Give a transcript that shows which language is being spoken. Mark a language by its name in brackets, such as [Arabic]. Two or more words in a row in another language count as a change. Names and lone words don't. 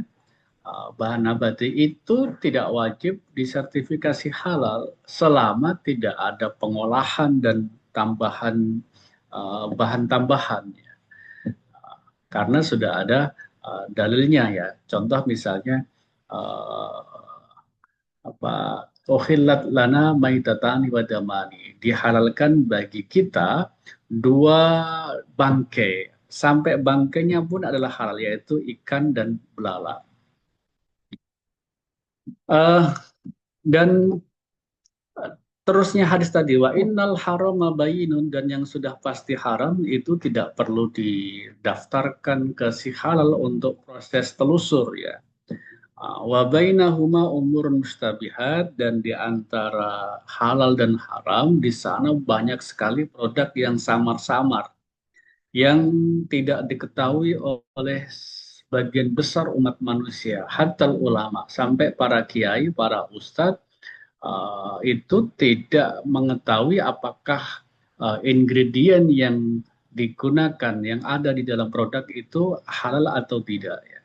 [Indonesian] Bahan nabati itu tidak wajib disertifikasi halal selama tidak ada pengolahan dan tambahan bahan tambahan, karena sudah ada dalilnya ya. Contoh misalnya [Arabic] أحلت لنا ميتتان ودمان, [Indonesian] dihalalkan bagi kita dua bangkai, sampai bangkainya pun adalah halal, yaitu ikan dan belalang. Dan terusnya hadis tadi, [Arabic] وإن الحرام بين, [Indonesian] dan yang sudah pasti haram itu tidak perlu didaftarkan ke si halal untuk proses telusur ya. [Arabic] وبينهما أمور مشتبهات, [Indonesian] dan di antara halal dan haram di sana banyak sekali produk yang samar-samar, yang tidak diketahui oleh sebagian besar umat manusia, hatta ulama, sampai para kiai, para ustadz itu tidak mengetahui apakah ingredient yang digunakan, yang ada di dalam produk itu halal atau tidak ya.